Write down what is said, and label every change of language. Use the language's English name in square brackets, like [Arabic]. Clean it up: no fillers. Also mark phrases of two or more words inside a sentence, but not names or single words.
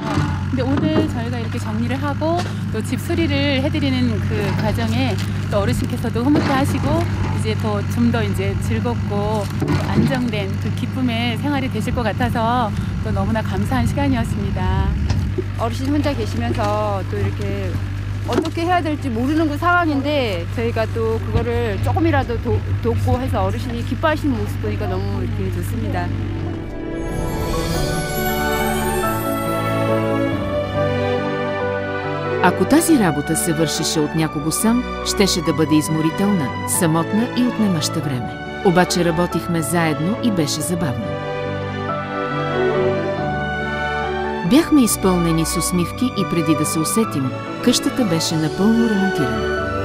[Korean] 근데 오늘 저희가 이렇게 정리를 하고 또 집 수리를 해드리는 그 과정에 또 어르신께서도 흐뭇해하시고 이제 좀 더 이제 즐겁고 안정된 그 기쁨의 생활이 되실 것 같아서 또 너무나 감사한 시간이었습니다. 어르신 혼자 계시면서 또 이렇게 어떻게 해야 될지 모르는 그 상황인데 저희가 또 그거를 조금이라도 돕고 해서 어르신이 기뻐하시는 모습 보니까 너무 이렇게 좋습니다. [Bulgarian] Ако тази работа се вършеше от някого сам, щеше да бъде изморителна, самотна и отнемаща време. Обаче работихме заедно и беше забавно. Бяхме изпълнени с усмивки и преди да се усетим, къщата беше напълно ремонтирана.